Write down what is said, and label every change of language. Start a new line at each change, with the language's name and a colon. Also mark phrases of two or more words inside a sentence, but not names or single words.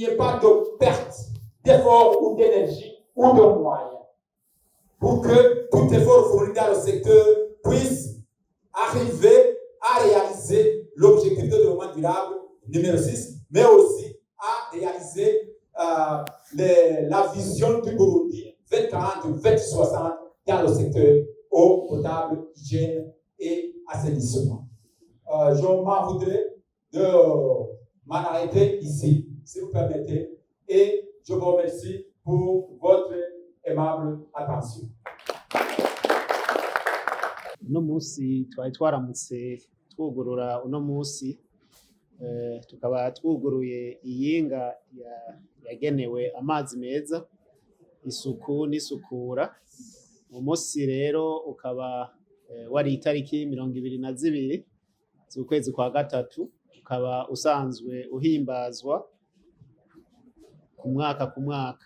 French: ait pas de perte d'efforts ou d'énergie ou de moyens, pour que tout effort fourni dans le secteur puisse arriver à réaliser l'objectif de développement durable numéro 6, mais aussi à réaliser la vision du Burundi 2040-2060 dans le secteur eau potable, hygiène et assainissement. Je m'en voudrais de m'en arrêter ici, si vous permettez, et je vous remercie pour votre aimable attention.
Rundi: Uno munsi twari twaramutse twugurura uno munsi tukaba twuguruye iyinga yagenewe amazi meza, isuku n'isukura. Umunsi rero ukaba wari itariki 22 z'ukwezi kwa gatatu, ukaba usanzwe uhimbazwa ku mwaka.